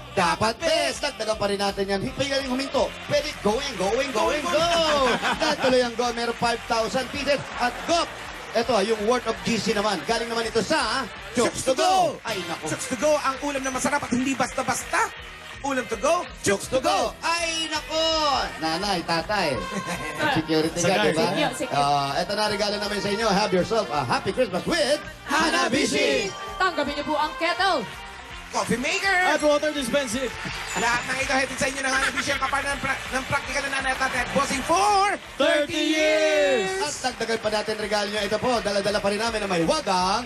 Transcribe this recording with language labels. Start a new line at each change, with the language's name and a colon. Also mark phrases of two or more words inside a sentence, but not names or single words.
Filipino: Dapat best. Dagdagan pa rin natin yan. Hindi galing huminto. Pwede go! Dahil tuloy ang go. Meron 5,000 pieces. At go! Ito, yung
English: worth of GC
Filipino: naman. Galing naman ito sa Chooks to Go. Ay, naku. Chooks to Go, ang ulam na masarap at hindi basta-basta. Ulam
English: to go,
Filipino: Chooks to Go. Ay, naku. Nanay, tatay. Security Sagay, guard, diba? secure. Ito na regalo namin sa inyo.
English: Have yourself a happy Christmas with Hanabishi.
Filipino: Tanggapin niyo po ang kettle.
English: coffee maker.
Filipino: At
English: water dispensing.
Filipino: Lahat ng ito hatid sa inyo ng Hanabishi ang kapartner ng practical na nanay at bossing for 30 years! At dagdagan pa natin regalo nyo. Ito po, dala-dala pa rin namin na may wagang